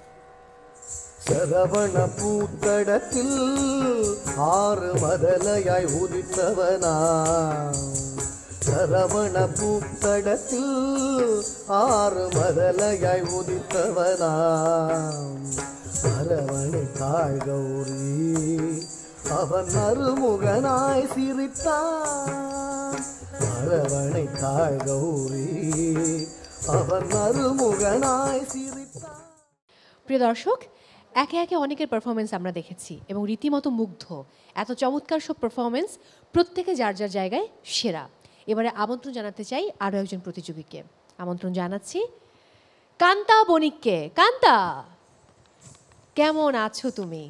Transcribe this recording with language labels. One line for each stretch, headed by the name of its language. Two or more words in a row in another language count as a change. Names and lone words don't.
Tamil: சரவண பூத்தடத்தில் ஆறு மதலையாய் உதித்தவனா, சரவண பூத்தடத்தில் ஆறு மதலையாய் உதித்தவனா, அரவணைத்தாள் கௌரி, அவன் அருமுகனாய் சிரித்தான். அரவணைத்தாள் கௌரி, அவன் அருமுகனாய் சிரித்தான்।
Bangla: প্রিয় দর্শক, একে একে অনেকের পারফরমেন্স আমরা দেখেছি এবং রীতিমতো মুগ্ধ। এত চমৎকার সব পারফরমেন্স, প্রত্যেকে যার যার জায়গায় সেরা। এবারে আমন্ত্রণ জানাতে চাই আরও একজন প্রতিযোগীকে। আমন্ত্রণ জানাচ্ছি কান্তা বণিককে। কান্তা, কেমন আছো তুমি?